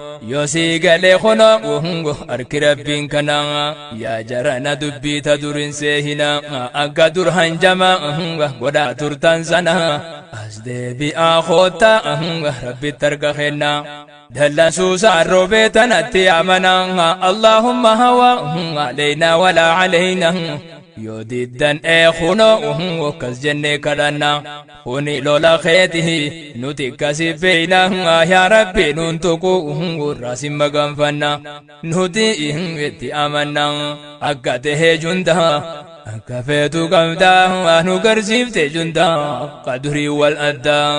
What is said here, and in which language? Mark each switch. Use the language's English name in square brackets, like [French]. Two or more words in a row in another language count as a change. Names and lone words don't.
[Oromo] Yoo si galee kuno, harki Rabbiin kana, yaa jarana dubbii ta durin seehina, akka dur hanjama, godhaa turtan sana, as deebi'aa koota, Rabbitti harka kenna. Dallansuu saarroo beetanatti amana, [Arabic] اللهم حوا علينا ولا علينا. [Oromo] Yoo diddan ee kuno, akkas jennee kadhanna. Kuni lola keeti, nuti akkasi beeyna, yaa Rabbi nuun tuqu, irraa si maganfanna. Nuti itti amanna, akka tahee junda, akka feetu qabda, nu garsiifte junda, ka durii wal adda.